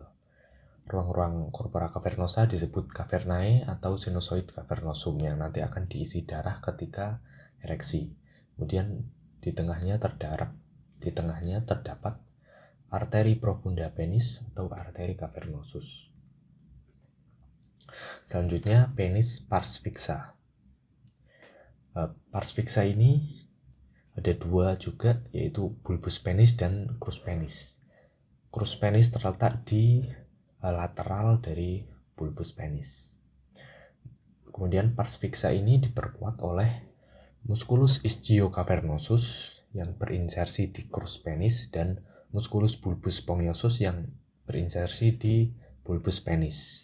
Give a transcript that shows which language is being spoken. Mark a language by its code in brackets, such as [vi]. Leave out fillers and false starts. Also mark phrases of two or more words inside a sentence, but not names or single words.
[id] Ruang-ruang [la] corpora cavernosa [id] disebut cavernae atau sinusoid cavernosum yang nanti akan diisi darah ketika ereksi. Kemudian di tengahnya terdapat arteri [la] profunda penis [id] atau arteri cavernosus. Selanjutnya [la] penis pars fixa. Pars fixa [id] ini ada dua juga, yaitu [la] bulbus penis [id] dan [la] crus penis. Crus penis [id] terletak di lateral dari [la] bulbus penis. [id] Kemudian [la] pars fixa [id] ini diperkuat oleh [la] musculus ischiocavernosus [id] yang berinsersi di [la] crus penis [id] dan [la] musculus bulbus spongiosus [id] yang berinsersi di [la] bulbus penis.